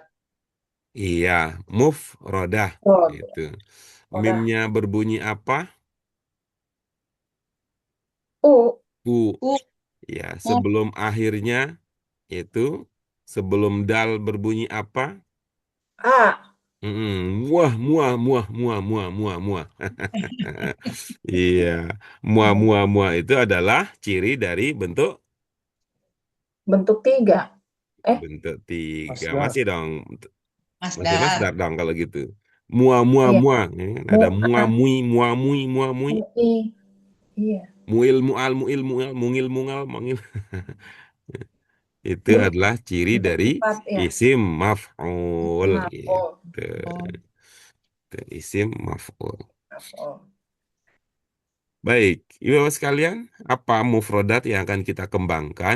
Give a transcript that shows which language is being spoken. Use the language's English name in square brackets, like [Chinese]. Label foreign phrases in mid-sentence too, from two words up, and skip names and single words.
[Indonesian] Iya, mufradah Mufrod. gitu. Rodah. Mimnya berbunyi apa? U. U. U, Ya, mu, sebelum akhirnya itu sebelum dal berbunyi apa? A. Muah, muah, muah, muah, muah, muah, muah. Iya, muah, muah, muah itu adalah ciri dari bentuk Bentuk tiga. bentuk tiga. Masdar. Masih dong, masih masdar masdar. dong kalau gitu. Muah, muah, Iya. muah. Ya kan? Ada Mu'a. muah, mui, muah, mui, muah, mui. Mu'i. Iya. Muil, mual, muil, mual, mungil, mungal, mungil. Itu Ini adalah ciri bentuk dari sifat ya. [Arabic] isim maf'ul [Indonesian] Maf'ul. gitu. Oh, Itu [Arabic] isim maf'ul. [Indonesian] Maf'ul. Baik, ibu bapak sekalian, apa mufrodat yang akan kita kembangkan?